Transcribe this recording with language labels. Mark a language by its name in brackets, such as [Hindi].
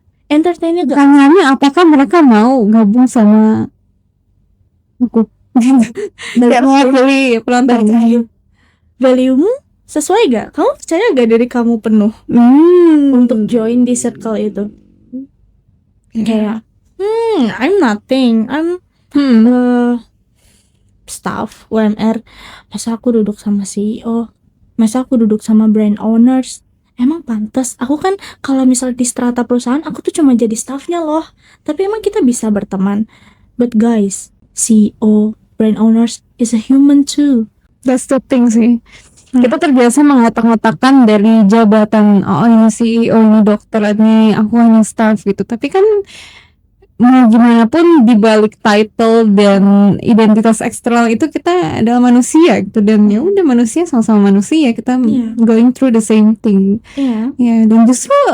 [Indonesian] Entertainnya nggak. Pertanyaannya apakah mereka mau gabung sama aku? Beli pelontar value-mu sesuai gak? Kamu percaya gak diri kamu penuh untuk join di circle itu? Kayak [English] I'm nothing, I'm staff UMR. [Indonesian] Masa aku duduk sama CEO, masa aku duduk sama brand owners? Emang pantas? Aku kan kalau misal di strata perusahaan aku tuh cuma jadi staffnya loh. Tapi emang kita bisa berteman. [English] But guys, CEO, brand owners is a human too. That's the thing sih. [Indonesian] Kita terbiasa mengotak-ngotakkan dari jabatan, ini CEO, ini dokter, ini aku hanya staff gitu. Tapi kan mau gimana pun di balik title dan identitas eksternal itu kita adalah manusia gitu, dan ya udah manusia sama-sama manusia, kita [English] going through the same thing. [Indonesian] Dan justru